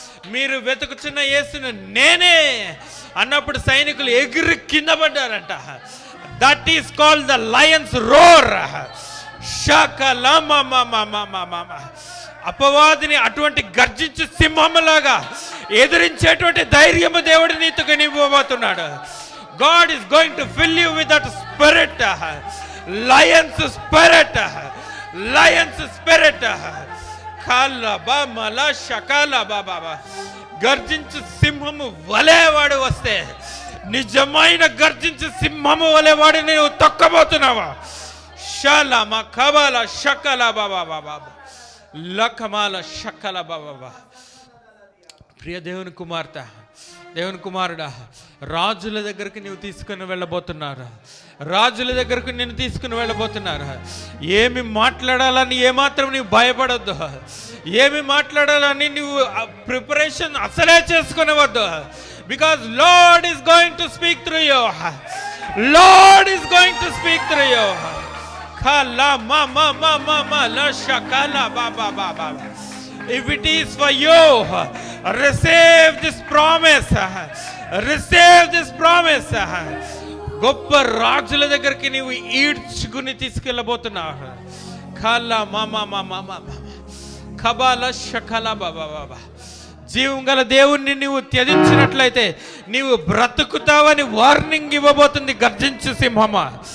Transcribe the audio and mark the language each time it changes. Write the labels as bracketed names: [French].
[Telugu] మీరు వెతుకుతున్న యేసును నేనే అన్నప్పుడు సైనికులు ఎగిరి కింద పడ్డారట. [English] That is called the lion's roar. షకల మమ మమ మమ. [Telugu] అపవాదిని అటువంటి గర్జించే సింహంలాగా ఎదిరించేటువంటి ధైర్యము దేవుడు నీతో ఇవ్వబోతున్నాడు. [English] God is going to fill you with that spirit, lion's spirit, lion's spirit. kala ba mala shakala baba. [Telugu] గర్జించు సింహము వలే వాడు వస్తే, నిజమైన గర్జించు సింహము వలే వాడు నువ్వు తొక్కబోతున్నావా? షలమ కబల షకల బాబా బాబా లకమాల షకల బాబా. ప్రియ దేవుని కుమార్తె, దేవుని కుమారుడా, రాజుల దగ్గరికి నువ్వు తీసుకుని వెళ్ళబోతున్నారు. రాజుల దగ్గరకు నేను తీసుకుని వెళ్ళబోతున్నారు. ఏమి మాట్లాడాలని ఏమాత్రం నీవు భయపడొద్దు. ఏమి మాట్లాడాలని నువ్వు ప్రిపరేషన్ అసలే చేసుకునేవద్దు. [English] Because Lord is going to speak through you. Lord is going to speak through you. కలా మమ మమ మల షకల బాబా బాబా. If it is for you, receive this promise. Receive this promise. [Telugu] గొప్ప రాజుల దగ్గరికి నీవు ఈడ్చుకుని తీసుకెళ్ళబోతున్నావు. కలా మమ మమ మమ కబాల షకల బాబా బాబా. జీవం గల దేవుణ్ణి నీవు త్యజించినట్లయితే నీవు బ్రతుకుతావని వార్నింగ్ ఇవ్వబోతుంది గర్జించు సింహమా.